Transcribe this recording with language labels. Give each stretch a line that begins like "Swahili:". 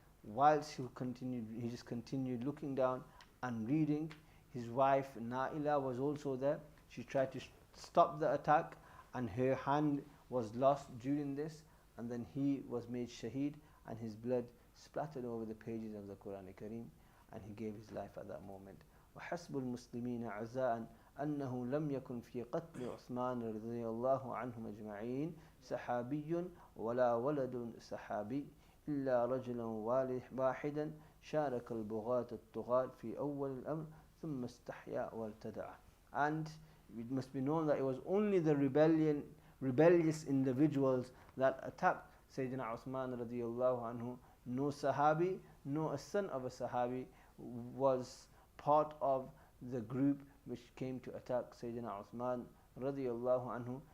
English: Whilst he just continued looking down and reading. His wife Naila was also there. She tried to stop the attack, and her hand was lost during this, and then he was made shaheed, and his blood splattered over the pages of the Quran al-Kareem, and he gave his life at that moment.
Arabic: وحسب المسلمين عزاء أنه لم يكن في قتل عثمان رضي الله عنهم أجمعين سحابي ولا ولد سحابي إلا رجلا واحدا شارك البغاة الطغاة في أول الأمر ثم استحيا وارتدع.
English: And it must be known that it was only the rebellious individuals that attacked Sayyidina Uthman radiyallahu anhu. No Sahabi, no a son of a Sahabi was part of the group which came to attack Sayyidina Uthman radiyallahu anhu.